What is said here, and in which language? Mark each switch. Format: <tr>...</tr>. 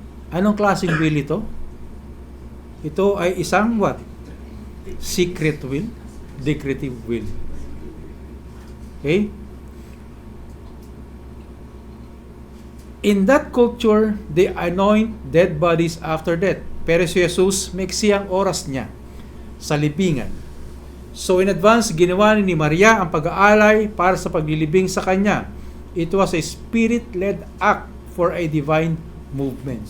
<tl>Anong klaseng will ito? Ito ay isang what?</tl> <en>Secret will? Decretive will.</en> <tl>Okay?</tl> <en>In that culture, they anoint dead bodies after death.</en> <tl>Pero si Jesus, maiksi ang oras niya sa libingan. So</tl> <en>in advance,</en> <tl>ginawa ni Maria ang pag-aalay para sa paglilibing sa kanya.</tl> <en>It was a spirit-led act for a divine movement.</en>